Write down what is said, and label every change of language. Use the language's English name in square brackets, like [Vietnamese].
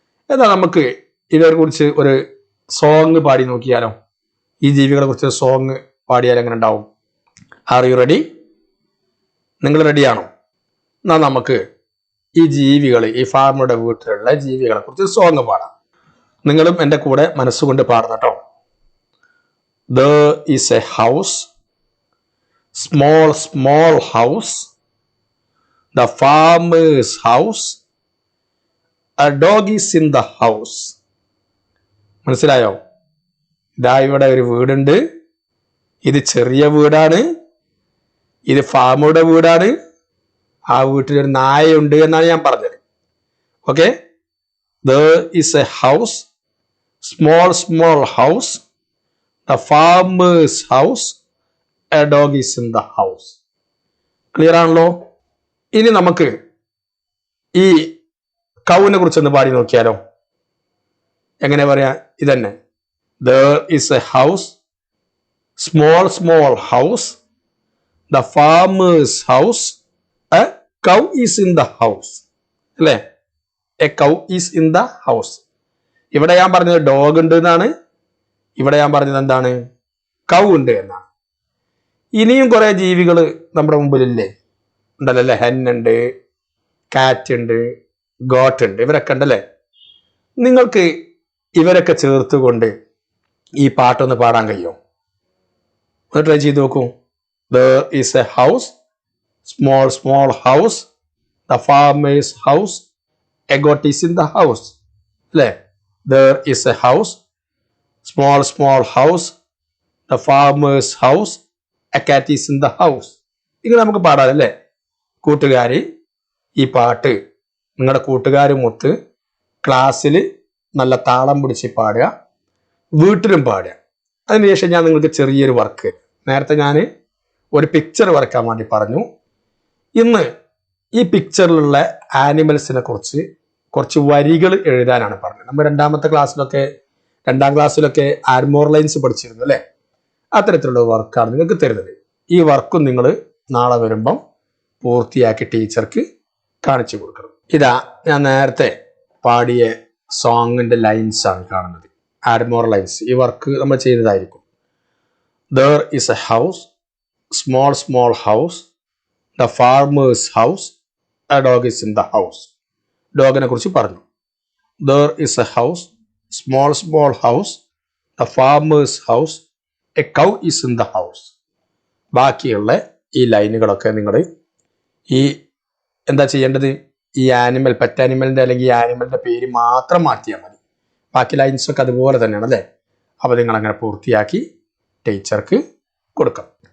[Malayalam] എന്നാൽ നമുക്ക് ഇവരെ കുറിച്ച് ഒരു സോങ് പാടി നോക്കിയാലോ? ഈ ജീവികളെ കുറിച്ച് സോങ് പാടിയാൽ എങ്ങനെ ഉണ്ടാവും? [English] Are you ready? [Malayalam] നിങ്ങൾ റെഡിയാണോ? എന്നാൽ നമുക്ക് ഈ ജീവികൾ, ഈ ഫാമിയുടെ വീട്ടിലുള്ള ജീവികളെ കുറിച്ച് സോങ് പാടാം. നിങ്ങളും എൻ്റെ കൂടെ മനസ്സുകൊണ്ട് പാടണം കേട്ടോ. [English] There is a house, small house, the farmer's house, a dog is in the house. [Malayalam] മനസ്സിലായോ? ഇതാ ഇവിടെ ഒരു വീടുണ്ട്. ഇത് ചെറിയ വീടാണ്. ഇത് ഫാമുടെ വീടാണ്. ആ വീട്ടിലൊരു നായയുണ്ട് എന്നാണ് ഞാൻ പറഞ്ഞത്. [English] Okay, there is a house, small house, the farmer's house, a dog is in the house. [Malayalam] Clear ആണല്ലോ? ഇനി നമുക്ക് ഈ കൗവിനെ കുറിച്ചൊന്ന് പാടി നോക്കിയാലോ? എങ്ങനെ പറയാ? ഇതന്നെ, [English] there is a house, small house, the farmer's house, a cow is in the house. [Malayalam] അല്ലേ? [English] A cow is in the house. [Malayalam] ഇവിടെ ഞാൻ പറഞ്ഞത് ഡോഗ് ഉണ്ട് എന്നാണ്. ഇവിടെ ഞാൻ പറഞ്ഞത് എന്താണ്? കൗ ഉണ്ട് എന്നാണ്. ഇനിയും കുറെ ജീവികൾ നമ്മുടെ മുമ്പിലില്ലേ? ഉണ്ടല്ലോ അല്ലേ? ഹെൻ ഉണ്ട്, കാറ്റ് ഉണ്ട്, ഗോട്ട് ഉണ്ട്, ഇവരൊക്കെ ഉണ്ടല്ലേ? നിങ്ങൾക്ക് ഇവരൊക്കെ ചേർത്തുകൊണ്ട് ഈ പാട്ടൊന്ന് പാടാൻ കഴിയുമോ? ഒന്ന് ട്രൈ ചെയ്ത് നോക്കൂ. [English] There is a house, small house, the farmer's house, a goat is in the house. [Malayalam] അല്ലേ? [English] There is a house, small house, the farmer's house, a cat is in the house. [Malayalam] ഇങ്ങനെ നമുക്ക് പാടാമല്ലേ? കൂട്ടുകാരി, ഈ പാട്ട് നിങ്ങളുടെ കൂട്ടുകാരുമൊത്ത് ക്ലാസ്സിൽ നല്ല താളം പിടിച്ച് പാടുക, വീട്ടിലും പാടുക. അതിനുശേഷം ഞാൻ നിങ്ങൾക്ക് ചെറിയൊരു വർക്ക്, നേരത്തെ ഞാൻ ഒരു പിക്ചർ വരയ്ക്കാൻ വേണ്ടി പറഞ്ഞു. ഇന്ന് ഈ പിക്ചറിലുള്ള ആനിമൽസിനെ കുറിച്ച് കുറച്ച് വരികൾ എഴുതാനാണ് പറഞ്ഞത്. നമ്മൾ രണ്ടാം ക്ലാസ്സിലൊക്കെ ആർമോർ ലൈൻസ് പഠിച്ചിരുന്നു അല്ലേ? അത്തരത്തിലുള്ള വർക്കാണ് നിങ്ങൾക്ക് തരുന്നത്. ഈ വർക്കും നിങ്ങൾ നാളെ വരുമ്പം പൂർത്തിയാക്കി ടീച്ചർക്ക് കാണിച്ചു കൊടുക്കണം. ഇതാ ഞാൻ നേരത്തെ പാടിയ സോങ്ങിന്റെ ലൈൻസ് ആണ് കാണുന്നത്, ആർമോർ ലൈൻസ്. ഈ വർക്ക് നമ്മൾ ചെയ്തതായിരിക്കും. [English] There is a house, small house, the farmer's house, a dog is in the house. [Malayalam] ഡോഗിനെ കുറിച്ച് പറഞ്ഞു. [English] There is a house, small house, the farmer's house, a cow is in the house. [Malayalam] ബാക്കിയുള്ള ഈ ലൈനുകളൊക്കെ നിങ്ങൾ ഈ എന്താ ചെയ്യേണ്ടത്? ഈ പെറ്റ് ആനിമലിന്റെ അല്ലെങ്കിൽ ഈ ആനിമലിന്റെ പേര് മാത്രം മാറ്റിയാൽ മതി. ബാക്കി ലൈൻസൊക്കെ അതുപോലെ തന്നെയാണ് അല്ലേ? അപ്പോൾ നിങ്ങൾ അങ്ങനെ പൂർത്തിയാക്കി ടീച്ചർക്ക് കൊടുക്കാം.